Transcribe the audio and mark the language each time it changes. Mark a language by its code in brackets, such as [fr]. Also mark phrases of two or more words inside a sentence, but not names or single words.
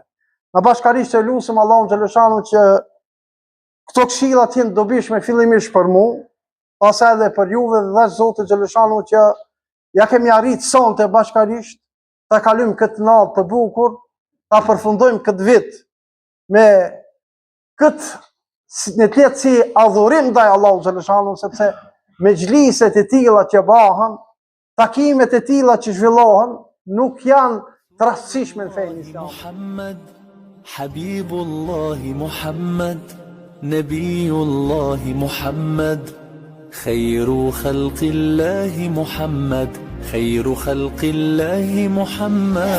[sq] Në bashkarisht që lusëm Allahun Xheleshanu që këto këshilla të jenë dobishme fillimisht për mu, pas edhe për juve dhe Zotit Xheleshanu që ja kemi arritë sonte bashkarisht, ta kalojmë këtë natë të bukur, ta përfundojmë këtë vit me këtë në të jetë si adhurim ndaj Allahut Xheleshanu, sepse me xhliset e tilla që bëhen, takimet e tilla që zhvillohen, nuk janë të rastësishme në fenë islame. [ar] محمد حبيب الله محمد نبي الله محمد خير خلق الله محمد خير خلق الله محمد